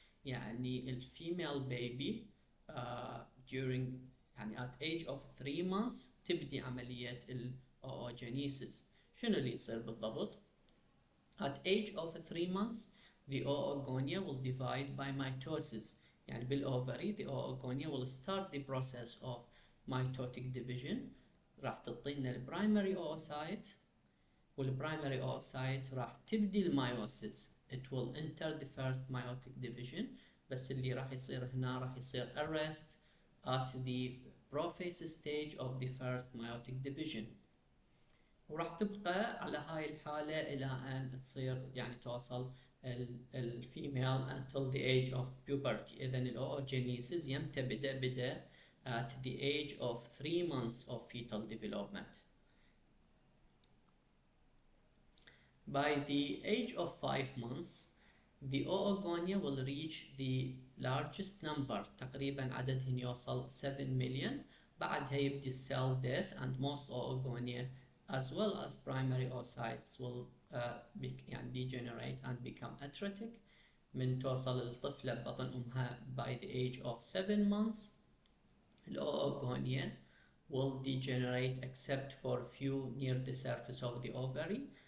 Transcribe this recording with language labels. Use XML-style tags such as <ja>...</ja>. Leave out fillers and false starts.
<ar>يعني الفيميل بيبي during يعني</ar> <en>at age of 3 months</en> <ar>تبدي عملية الاوجينيسيس. شنو اللي يصير بالضبط؟</ar> <en>at age of 3 months the oogonia will divide by mitosis.</en> <ar>يعني بالأوفري</ar> <en>the oogonia will start the process of mitotic division.</en> <ar>راح تعطينا البرايمري oocyte والبرايمري oocyte راح تبدي المايوسيس.</ar> <en>It will enter the first meiotic division.</en> <ar>بس اللي راح يصير</ar> <en>هنا راح يصير arrest at the prophase stage of the first meiotic division.</en> <ar>وراح تبقى على هاي الحالة إلى أن تصير يعني توصل الفيميل</ar> <en>until the age of puberty.</en> <ar>إذن الأوجينيسيس يمتى بدأ</ar> <en>at the age of 3 months of fetal development. By the age of 5 months, the oogonia will reach the largest number.</en> <ar>تقريبا عددهن يوصل 7 million. بعدها يبدي</ar> <en>cell death, and most oogonia as well as primary oocytes will يعني degenerate and become atretic.</en> <ar>من توصل الطفلة ببطن أمها</ar> <en>by the age of 7 months, الoogonia will degenerate except for few near the surface of the ovary.</en>